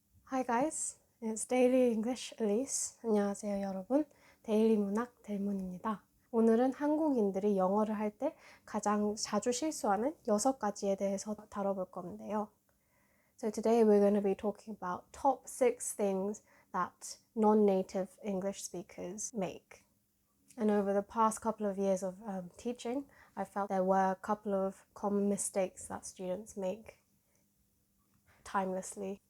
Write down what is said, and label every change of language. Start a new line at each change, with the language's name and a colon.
English: Hi guys, it's Daily English Elise.
Korean: 안녕하세요 여러분. 데일리 문학 델문입니다. 오늘은 한국인들이 영어를 할 때 가장 자주 실수하는 6가지에 대해서 다뤄볼 건데요.
English: So today we're going to be talking about top 6 things that non-native English speakers make. And over the past couple of years of teaching, I felt there were a couple of common mistakes that students make timelessly.